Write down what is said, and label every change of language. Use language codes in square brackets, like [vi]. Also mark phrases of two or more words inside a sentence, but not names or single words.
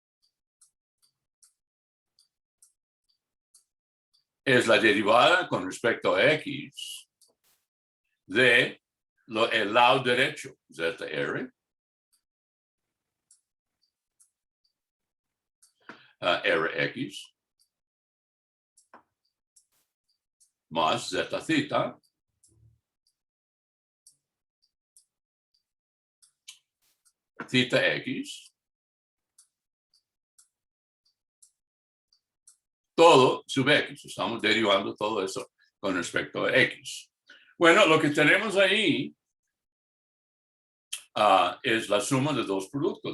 [es] es la derivada con respecto a x de el lado derecho, zr, rx, más z theta, theta x, todo sub x. Estamos derivando todo eso con respecto a x. Bueno, lo que tenemos ahí es la suma de dos productos.